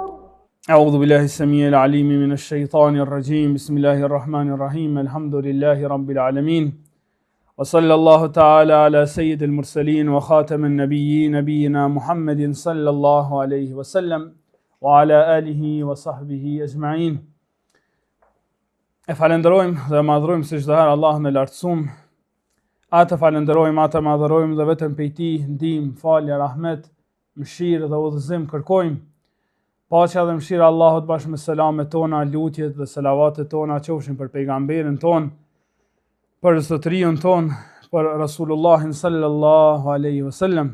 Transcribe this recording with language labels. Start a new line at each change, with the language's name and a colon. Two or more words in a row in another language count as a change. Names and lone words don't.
Arabic: أعوذ بالله السميع العليم من الشيطان الرجيم. بسم الله الرحمن الرحيم. الحمد لله رب العالمين، وصلى الله تعالى على سيد المرسلين وخاتم النبيين نبينا محمد صلى الله عليه وسلم وعلى آله وصحبه أجمعين.
Albanian: E falenderojmë dhe madhrojmë së çdo herë Allahun e lartësuam. Atë falenderojmë, atë madhrojmë dhe vetëm prej Tij ndihmë, falje, rahmet, mëshirë dhe udhëzim kërkojmë. Paqja dhe mëshira e Allahut bashkë me selamet tona, lutjet dhe selavatet tona qofshin për pejgamberin ton, për zotëriun ton, për Rasulullahin
Arabic: صلى الله عليه وسلم.